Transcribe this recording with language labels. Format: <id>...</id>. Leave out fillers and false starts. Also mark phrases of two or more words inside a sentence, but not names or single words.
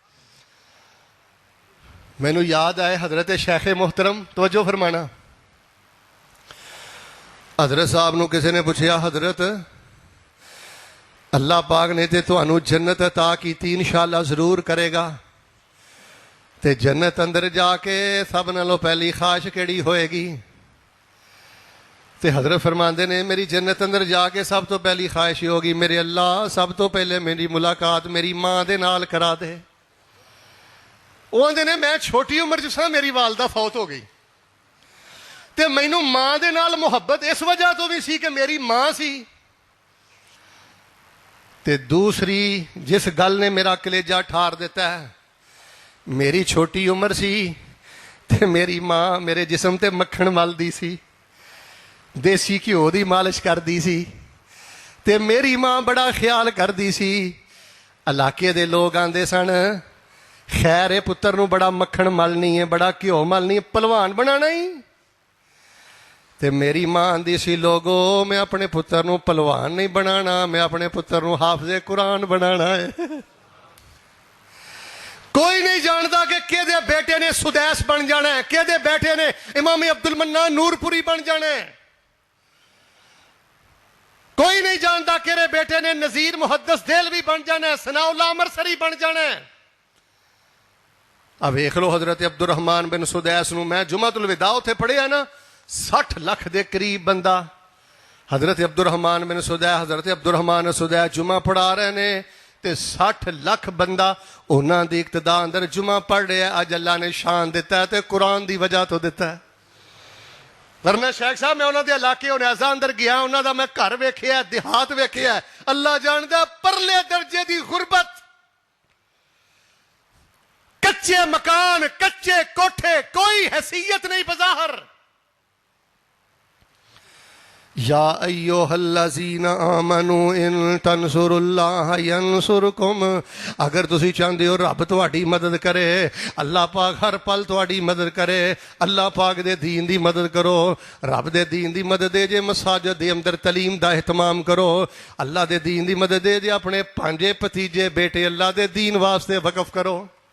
<pa>میں نو یاد آئے حضرت شیخ محترم، توجہ فرمانا، حضرت صاحب نو کسی نے پوچھا، حضرت اللہ پاک نے تے تانوں جنت عطا کیتی، انشاءاللہ ضرور کرے گا، تے جنت اندر جا کے سب نالوں پہلی خواہش کیڑی ہوئے گی؟ تے حضرت فرماندے نے میری جنت اندر جا کے سب تو پہلی خواہش</pa> <ur>یہ ہوگی</ur> <pa>میرے اللہ سب تو پہلے میری ملاقات میری ماں دے نال کرا دے. وہ آندے نے میں چھوٹی عمر جس طرح میری والدہ فوت ہو گئی تے مینوں ماں دے نال محبت اس وجہ تو بھی سی کہ میری ماں سی. تے دوسری جس گل نے میرا کلیجہ ٹھار دیتا ہے میری چھوٹی عمر سی تے میری ماں میرے جسم تے مکھن ملدی سی دیسی گھیو دی مالش کردی سی تے میری ماں بڑا خیال کردی سی. علاقے دے لوگ آندے سن خیر ہے پتر نو بڑا مکھن ملنی ہے بڑا گھیو ملنی ہے پلوان بنانا ہی. تے میری ماں آندی سی لوگو میں اپنے پتر نو پلوان نہیں بنانا میں اپنے پتر نو حافظ قرآن بنانا ہے. کوئی نہیں جانتا کہ کدے بیٹے نے سدیس بن جانا ہے کدے بیٹے نے امام عبد المنان نور پوری بن جانا ہے. کوئی نہیں جانتا کہ میرے بیٹے نے نذیر محدث دہلوی بن جانا ہے ثناء اللہ امرسری بن جانا ہے. اب دیکھ لو حضرت عبد الرحمن بن سدیس نو میں جمعۃ الوداع اتنے پڑھیا نا 60 لاکھ دے قریب بندہ حضرت عبد الرحمن بن سدیس حضرت عبد الرحمن سدیس جمعہ پڑھا رہے نے تے 60 لاکھ بندہ انہاں دی اقتداء اندر جمعہ</pa> <ur>پڑھ رہے ہیں.</ur> <pa>اج اللہ نے شان دیتا ہے تے قرآن دی وجہ تو دیتا ہے. ورنہ شیخ صاحب میں انہوں دے علاقے انیزا اندر گیا انہوں دا میں گھر ویکھیا دیہات ویکھیا اللہ جاندا پرلے درجے دی غربت کچے مکان کچے کوٹھے کوئی حیثیت نہیں بظاہر.</pa> <ar>یا ایوہ الذین آمنوا ان تنصروا اللہ ینصرکم</ar> <pa>اگر تسی چاہندے ہو رب تہاڈی مدد کرے اللہ پاک ہر پل تہاڈی مدد کرے اللہ پاک دے دین دی مدد کرو رب دے دین دی مدد دے جے مساجد دے اندر تعلیم دا اہتمام کرو اللہ دے دین دی مدد دے جے اپنے پانجے بھتیجے بیٹے اللہ دے دین واسطے وقف کرو.</pa>